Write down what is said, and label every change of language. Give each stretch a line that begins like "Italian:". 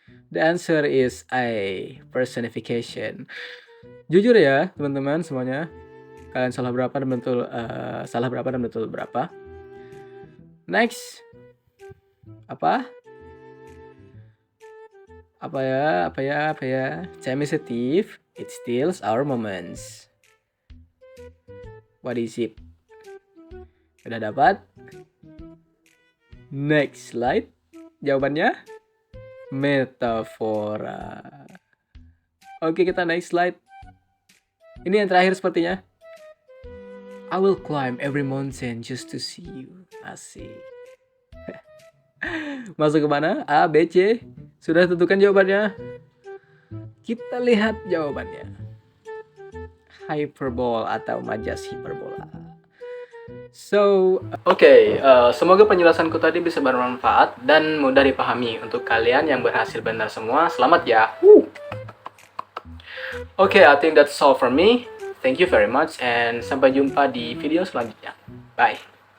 English: The answer is A, personification.
Indonesian: Jujur ya, teman-teman semuanya. Kalian salah berapa dan betul berapa? Next. Apa ya?
English: Time is a thief. It steals our moments. What is it?
Indonesian: Udah dapat?
English: Next slide.
Indonesian: Jawabannya metafora. Oke, kita
English: next slide.
Indonesian: Ini yang terakhir sepertinya.
English: I will climb every mountain just to see you.
Indonesian: Asik. Masuk ke mana? A, B, C. Sudah tentukan jawabannya? Kita lihat jawabannya. Hyperbole atau majas hiperbola. So, semoga penjelasanku tadi bisa bermanfaat dan mudah dipahami untuk kalian yang berhasil benar semua. Selamat ya.
English: I think that's all from me. Thank you very much and
Indonesian: sampai jumpa di video selanjutnya.
English: Bye.